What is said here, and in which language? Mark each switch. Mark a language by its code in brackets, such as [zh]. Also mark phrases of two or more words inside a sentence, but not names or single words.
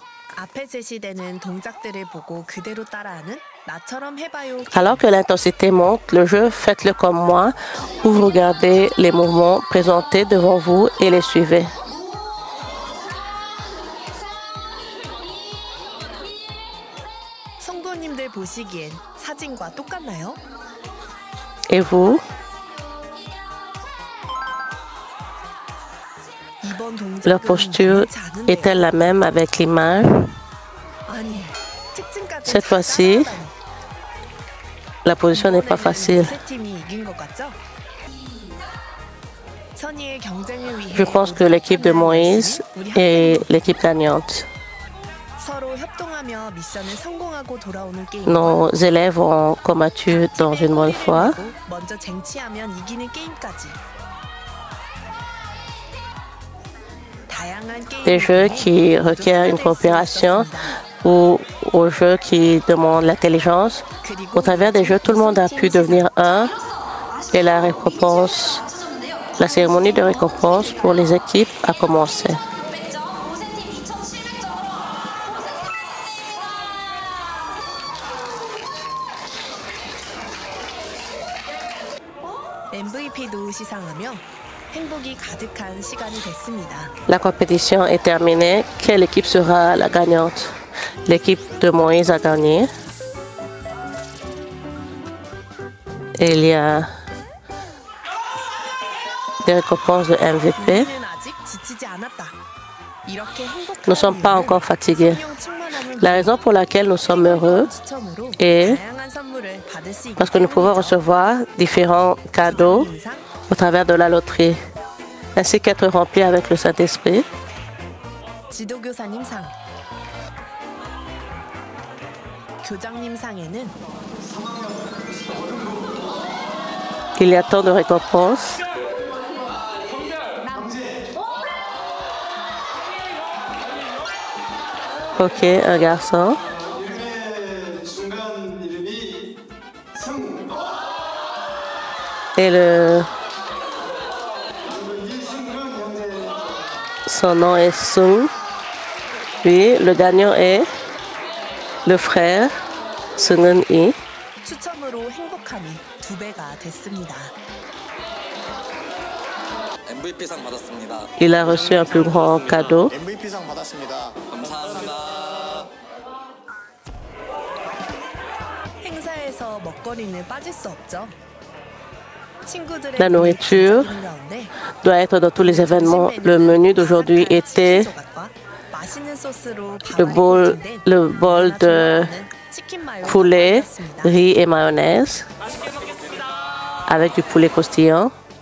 [ko] 앞에 제시되는 동작들을 보고 그대로 따라하는 나처럼 해봐요. [fr] Alors que l'intensité monte, le jeu faites-le comme moi, où vous regardez les mouvements présentés devant vous et les suivez. [ko] 성도님들 보시기엔 사진과 똑같나요? [fr] Et vous? [ko] 이번 [fr] Leur [ko] 동작은 [fr] posture [ko] 많지 않은데요. [fr] est-elle la même avec l'image? [ko] 아니, 특징까지 [fr] Cette fois-ci, la position n'est pas facile. [ko] 팀이 이긴 것 같죠? 선의의 경쟁을 위해 [fr] Je pense que l'équipe de Moïse est l'équipe gagnante. [ko] 서로 협동하며 미션을 성공하고 돌아오는 게임. [fr] Nos élèves ont combattu dans une bonne foi. [ko] 먼저 쟁취하면 이기는 게임까지. 다양한 [fr] Des jeux [ko] 게임을 [fr] qui requièrent une coopération ou aux jeux qui demandent l'intelligence. Au travers des jeux, tout le monde a pu devenir un et la récompense, la cérémonie de récompense pour les équipes a commencé. [ko] MVP도 시상하며 행복이 가득한 시간이 됐습니다. [fr] La compétition est terminée. Quelle équipe sera la gagnante? L'équipe de Moïse a gagné. Et il y a des récompenses de MVP. [ko] 우리는 아직 지치지 않았다. 이렇게 행복한 [fr] Nous ne sommes pas encore fatigués. [ko] 생명 충만함을 [fr] La raison pour laquelle nous sommes heureux [ko] 추첨으로 [fr] est [ko] 다양한 선물을 받을 수 있기 [fr] parce que nous pouvons recevoir différents cadeaux [ko] 인상, [fr] au travers de la loterie, ainsi qu'être remplis avec le Saint-Esprit. [ko] 지도교사님 상, 교장님 상에는 [fr] Il y a tant de récompenses. Ok, un garçon. Et son nom est Sung. Lui, le gagnant est le frère Sung Yi. [ko] 추첨으로 행복함이 2배가 됐습니다. MVP상 받았습니다. [fr] Il a reçu un plus grand cadeau. [ko] MVP상 받았습니다. 감사합니다. 행사에서 먹거리는 빠질 수 없죠. 친구들의 [fr] La nourriture [ko] 가운데 [fr] doit être dans tous les événements. Le menu d'aujourd'hui était le bol de poulet, riz et mayonnaise avec du poulet croustillant.